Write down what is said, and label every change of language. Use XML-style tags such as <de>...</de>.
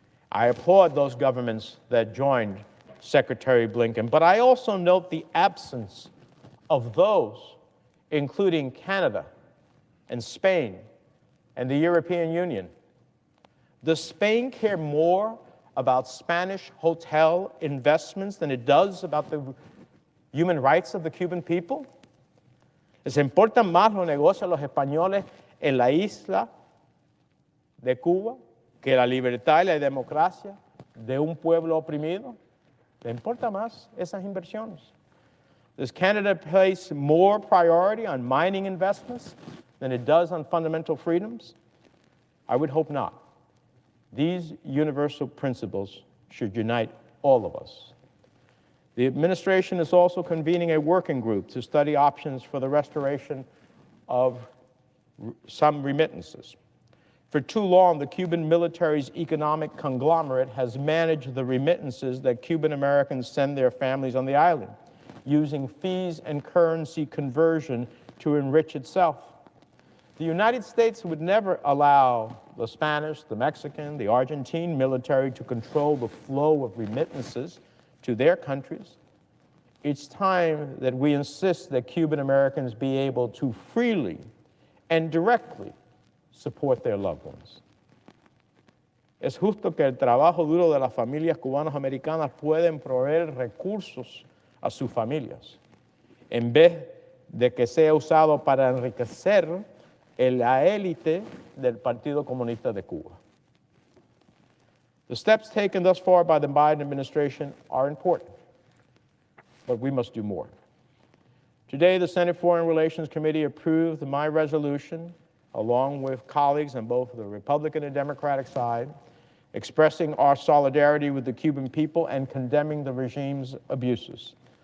<en>I applaud those governments that joined Secretary Blinken, but I also note the absence of those, including Canada and Spain and the European Union. Does Spain care more about Spanish hotel investments than it does about the human rights of the Cuban people?</en> <es>¿Les importan más los negocios de los españoles en la isla de Cuba que la libertad y la democracia de un pueblo oprimido? ¿Le importa más esas inversiones?</es> <en>Does Canada place more priority on mining investments than it does on fundamental freedoms? I would hope not. These universal principles should unite all of us. The administration is also convening a working group to study options for the restoration of some remittances. For too long, the Cuban military's economic conglomerate has managed the remittances that Cuban Americans send their families on the island, using fees and currency conversion to enrich itself. The United States would never allow the Spanish, the Mexican, the Argentine military to control the flow of remittances to their countries. It's time that we insist that Cuban Americans be able to freely and directly support their loved ones.</en> <es>Es justo que el trabajo duro de las familias cubanas americanas pueden proveer recursos a sus familias, en vez de que sea usado para enriquecer la élite del Partido Comunista de Cuba.</es> <en>The steps taken thus far by the Biden administration are important, but we must do more. Today, the Senate Foreign Relations Committee approved my resolution, along with colleagues on both the Republican and Democratic side, expressing our solidarity with the Cuban people and condemning the regime's abuses.</en>